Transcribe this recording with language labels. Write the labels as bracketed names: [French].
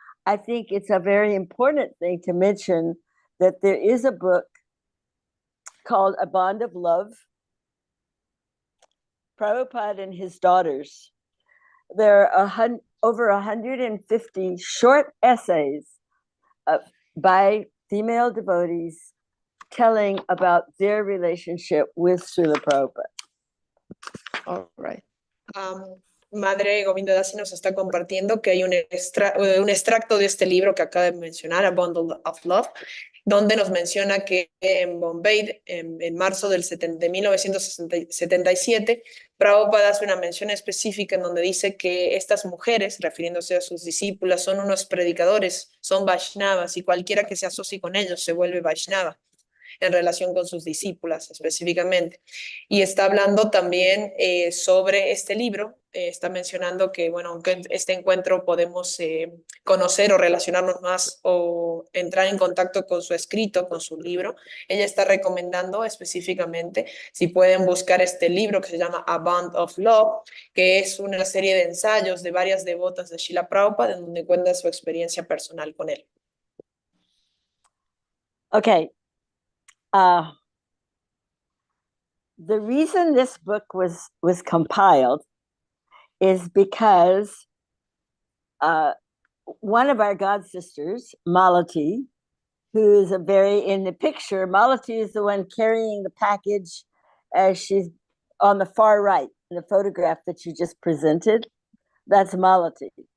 [English] I think it's a very important thing to mention that there is a book called A Bond of Love, Prabhupada and his daughters. There are over 150 short essays by female devotees telling about their relationship with Śrīla Prabhupada. All right. [Spanish] Madre Govinda Dasi nos está compartiendo que hay un extracto de este libro que acaba de mencionar, A Bundle of Love, donde nos menciona que en Bombay, en marzo de 1977, Prabhupada hace una mención específica en donde dice que estas mujeres, refiriéndose a sus discípulas, son unos predicadores, son Vaishnavas, y cualquiera que se asocie con ellos se vuelve Vaishnava, en relación con sus discípulas específicamente. Y está hablando también sobre este libro, está mencionando que, bueno, aunque en este encuentro podemos conocer o relacionarnos más o entrar en contacto con su escrito, con su libro, ella está recomendando específicamente si pueden buscar este libro que se llama A Bond of Love, que es una serie de ensayos de varias devotas de Śrīla Prabhupāda, en donde cuenta su experiencia personal con él. [English] Okay. The reason this book was compiled is because one of our god sisters, Malati, who is in the picture, Malati is the one carrying the package as she's on the far right in the photograph that you just presented. That's Malati.